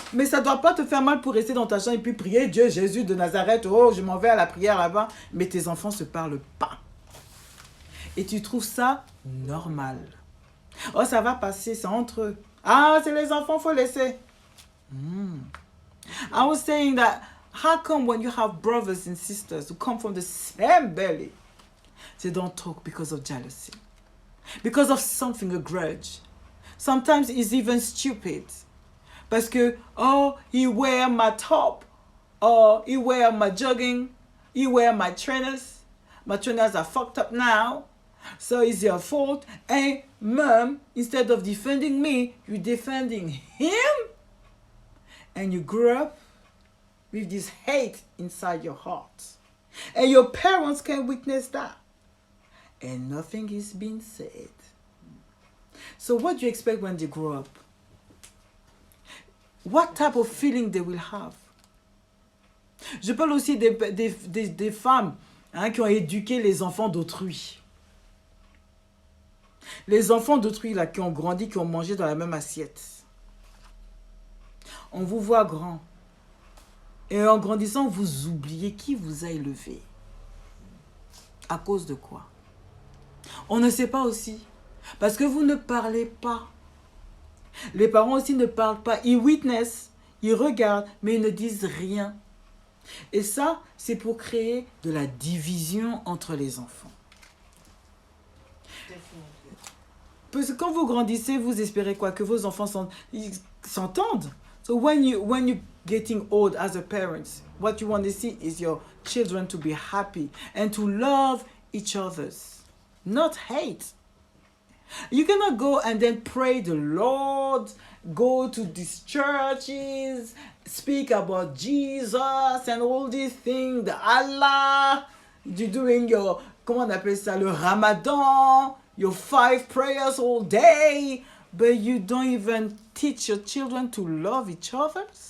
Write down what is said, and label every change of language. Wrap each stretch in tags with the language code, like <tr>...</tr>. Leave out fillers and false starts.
<fr>Mais ça ne doit pas te faire mal pour rester dans ta chambre et puis prier Dieu, Jésus de Nazareth. Oh, je m'en vais à la prière là-bas. Mais tes enfants ne se parlent pas. Et tu trouves ça normal. Oh, ça va passer, c'est entre eux. Ah, c'est les enfants, il faut laisser.</fr> <en>I was saying that, how come when you have brothers and sisters who come from the same belly, they don't talk because of jealousy? Because of something, a grudge. Sometimes it's even stupid.</en> <fr>Parce que,</fr> <en>oh, he wear my top. Or he wear my jogging. He wear my trainers. My trainers are fucked up now. So it's your fault. And mom, instead of defending me, you're defending him. And you grew up with this hate inside your heart. And your parents can witness that. And nothing is being said. So what do you expect when they grow up? What type of feeling they will have?</en> <fr>Je parle aussi des femmes qui ont éduqué les enfants d'autrui. Les enfants d'autrui là, qui ont grandi, qui ont mangé dans la même assiette. On vous voit grand. Et en grandissant, vous oubliez qui vous a élevé. À cause de quoi? On ne sait pas aussi. Parce que vous ne parlez pas. Les parents aussi ne parlent pas. Ils witnessent, ils regardent, mais ils ne disent rien. Et ça, c'est pour créer de la division entre les enfants. Parce que quand vous grandissez, vous espérez quoi? Que vos enfants s'entendent.</fr> <en>So when you're getting old as a parent, what you want to see is your children to be happy and to love each other, not hate. You cannot go and then pray the Lord, go to these churches, speak about Jesus and all these things, the Allah, you're doing your,</en> <fr>comment on appelle ça, le Ramadan,</fr> <en>your 5 prayers all day, but you don't even teach your children to love each other?</en>